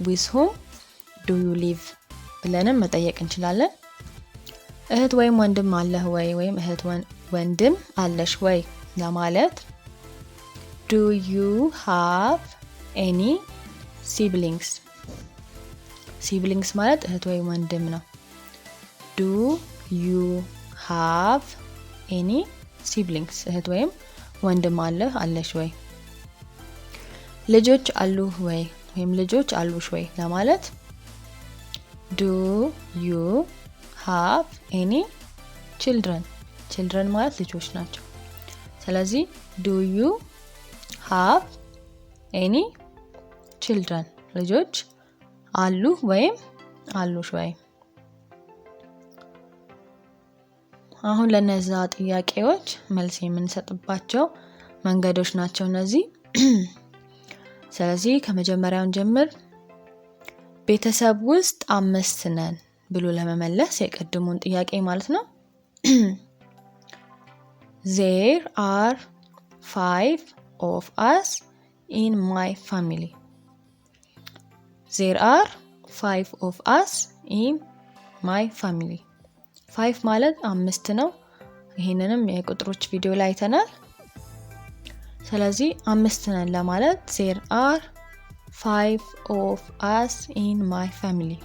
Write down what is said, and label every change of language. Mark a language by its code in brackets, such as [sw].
[en] with whom do you live [am] ብለንም መጠየቅ እንችላለን። እህት ወይም ወንድም አለህ ወይ ወይም እህት ወንድም አለሽ ወይ ለማለት [en] do you have any siblings? [am] siblings ማለት እህት ወይም ወንድም ነው። [en] do you have any siblings? [am] እህት ወይም ወንድም አለህ አለሽ ወይ? ልጆች አሉህ ወይ ወይም ልጆች አሉሽ ወይ ለማለት [en] do you have any children? [am] children ማለት ልጆች ናቸው። ስለዚህ [en] do you have any children? [am] ልጆች አሉ ወይም አሉሽ ወይ? አሁን ለነዛ ጥያቄዎች መልስ የምንሰጥባቸው መንገዶች ናቸው እነዚህ። ስለዚህ ከመጀመሪያውን ጀምር። ቤተሰብ ውስጥ 5 ነን ብሎ ለመመለስ የቀድሙን ጥያቄ ማለት ነው። [en] there are 5 of us in my family. there are 5 of us in my family. [am] 5 ማለት 5 ነው። ይሄንንም የቁጥሮች ቪዲዮ ላይ አይተናል። ስለዚህ 5 ነን ለማለት [en] there are 5 of us in my family.